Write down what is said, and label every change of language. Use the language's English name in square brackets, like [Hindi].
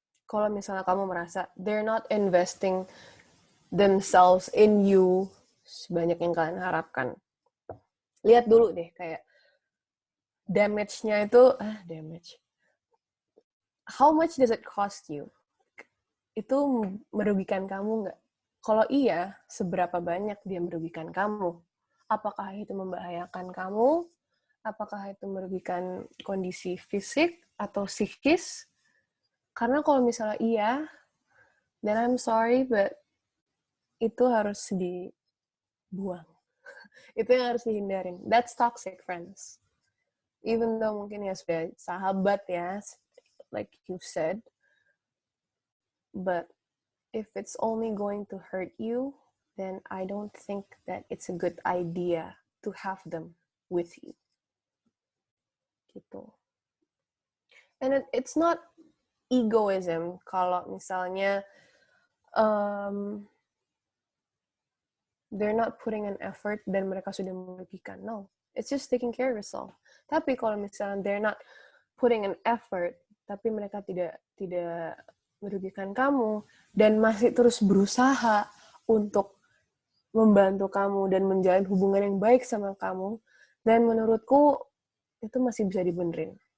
[Indonesian] Kalau misalnya kamu merasa [English] they're not investing themselves in you [Indonesian] sebanyak yang kalian harapkan, lihat dulu deh kayak damage-nya itu, damage. [English] How much does it cost you? [Indonesian] Itu merugikan kamu nggak? Kalau iya, seberapa banyak dia merugikan kamu? Apakah itu membahayakan kamu? Apakah itu merugikan kondisi fisik atau psikis? Karena kalau misalnya iya, [English] then I'm sorry, but [Indonesian] itu harus dibuang. Itu yang harus dihindarin. [English] That's toxic, friends. Even though [Indonesian] mungkin ya sudah sahabat ya, [English] like you said, but if it's only going to hurt you, then I don't think that it's a good idea to have them with you. [Indonesian] Gitu. [English] And it's not egoism [Indonesian] kalau misalnya [English] they're not putting an effort [Indonesian] dan mereka sudah merugikan. [English] No, it's just taking care of yourself. [Indonesian] Tapi kalau misalnya [English] they're not putting an effort, [Indonesian] tapi mereka tidak merugikan kamu dan masih terus berusaha untuk membantu kamu dan menjalin hubungan yang baik sama kamu, dan menurutku itu masih bisa dibenerin.